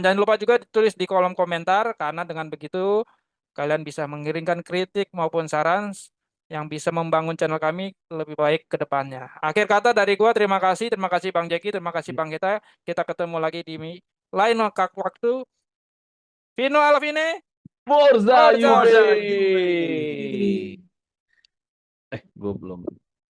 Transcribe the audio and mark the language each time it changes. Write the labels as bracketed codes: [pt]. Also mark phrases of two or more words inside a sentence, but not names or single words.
[id] Jangan lupa juga ditulis di kolom komentar karena dengan begitu kalian bisa mengirimkan kritik maupun saran yang bisa membangun channel kami lebih baik ke depannya. Akhir kata dari gua terima kasih Bang Jeki, terima kasih Bang Gita. Kita ketemu lagi di lain waktu. [it] Vino alla fine, Forza forza Juve. Forza Juve! Juve. [id] Gue belum